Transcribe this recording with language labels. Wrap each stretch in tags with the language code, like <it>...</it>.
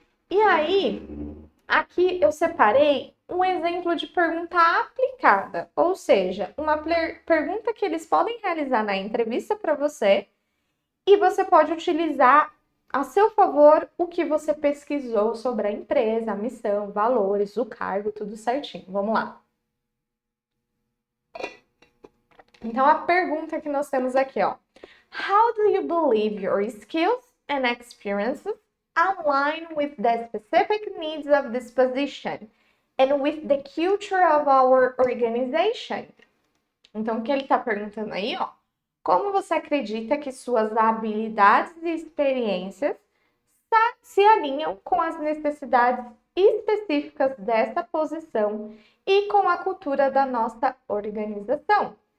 <pt>E aí, aqui eu separei um exemplo de pergunta aplicada, ou seja, uma pergunta que eles podem realizar na entrevista para você e você pode utilizar a seu favor o que você pesquisou sobre a empresa, a missão, valores, o cargo, tudo certinho. Vamos lá. Então, a pergunta que nós temos aqui, ó.</pt> <en>How do you believe your skills and experiences align with the specific needs of this position and with the culture of our organization?</en> <pt>Então, o que ele está perguntando aí, ó. Como você acredita que suas habilidades e experiências se alinham com as necessidades específicas dessa posição e com a cultura da nossa organização?</pt>